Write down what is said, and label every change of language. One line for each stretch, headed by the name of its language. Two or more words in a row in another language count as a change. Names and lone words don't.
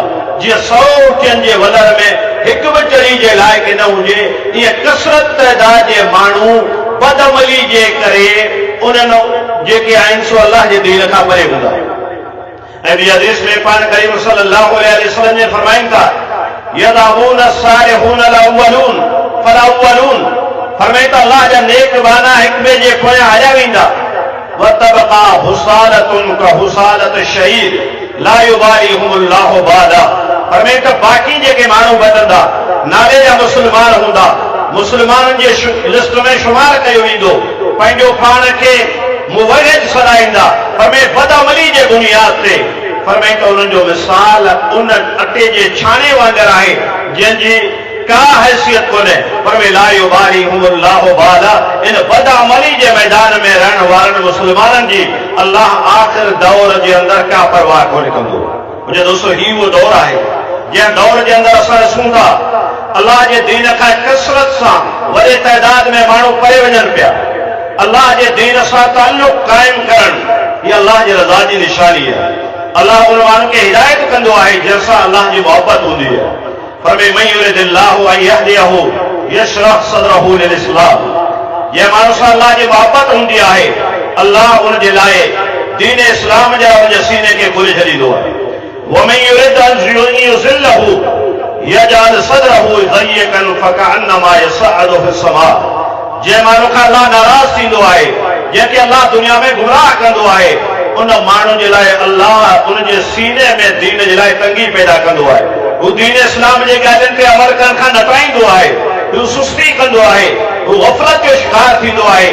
Sindhi: जीअं 100 ऊंटियुनि जे वलर में हिकु बि चढ़ी जे लाइक़ न हुजे, ईअं कसरत तइदाद जे माण्हू बदअमली जे करे उन्हनि जेके आहिनि सो अल्लाह जे दीन खां परे हूंदा। ऐं ॿी हदीस में पाण करीम
Arabic: صلى الله عليه وسلم
Sindhi: ने फरमाइनि था,
Arabic: يذهب الصالحون الأول فالأول,
Sindhi: फरमाए त अल्लाह जा नेक बाना हिक ॿिए जे पोयां हलिया वेंदा।
Arabic: وتبقى حثالة كحثالة الشعير لا يباليهم الله بالة,
Sindhi: फरमाए त बाक़ी जेके माण्हू बचंदा नाले जा मुस्लमान हूंदा, मुस्लमाननि जे लिस्ट में शुमार कयो वेंदो, पंहिंजो पाण खे मुवहिद सॾाईंदा, फरमाए बदअमली जे बुनियाद ते। फरमाए त उन्हनि जो मिसाल उन अटे जे छाणे वांगुरु आहे जंहिंजी का हैसियत कोन्हे।
Arabic: फरमाए لا يباليهم الله بالة,
Sindhi: इन बदअमली जे मैदान में रहण वारनि मुस्लमाननि जी अल्लाह आख़िर दौर जे अंदरि का परवाह कोन्हे कंदो। मुंहिंजे दोस्तो, ही उहो दौर आहे जंहिं दौर जे अंदरि असां ॾिसूं था अल्लाह जे दीन खां कसरत सां वॾे तइदाद में माण्हू परे वञनि पिया। अल्लाह जे दीन सां ताल्लुक़ क़ाइम करणु हीअ अल्लाह जी रज़ा जी निशानी आहे। अल्लाह उन माण्हू खे हिदायत कंदो आहे जंहिंसां अल्लाह जी मोहबत हूंदी आहे। फरमाए
Arabic: من يرد الله أن يهديه يشرح صدره للإسلام,
Sindhi: जंहिं माण्हू सां अल्लाह जी मोहबत हूंदी आहे अल्लाह उन जे लाइ दीन इस्लाम जा उन जे सीने खे खोले छॾींदो आहे।
Arabic: ومن يرد أن يضله يجعل صدره ضيقا حرجا كأنما يصعد في السماء,
Sindhi: जंहिं माण्हू खां अल्लाह नाराज़ थींदो आहे, जंहिंखे अल्लाह दुनिया में गुमराह कंदो आहे, उन माण्हू जे लाइ अल्लाह उन जे सीने में दीन जे लाइ तंगी पैदा कंदो आहे। हू दीन इस्लाम जे ॻाल्हियुनि ते अमल करण खां नटाईंदो आहे, हू सुस्ती कंदो आहे, हू गफ़लत जो शिकार थींदो आहे।